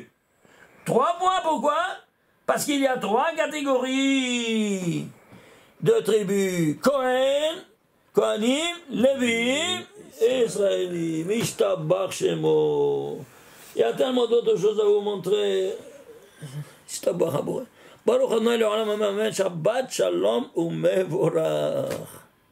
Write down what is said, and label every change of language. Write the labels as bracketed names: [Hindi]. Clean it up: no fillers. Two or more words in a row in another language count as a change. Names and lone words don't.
[French] 3 fois, pourquoi? Parce qu'il y a 3 catégories de tribus. Kohen, Kohanim, Lévi, Israélim. [Hebrew] ישתבח שמו. [French] Il y a tellement d'autres choses à vous montrer. [Hebrew] ישתבח הבורא. ברוך אדוני לעולם אמן. שבת שלום ומבורך.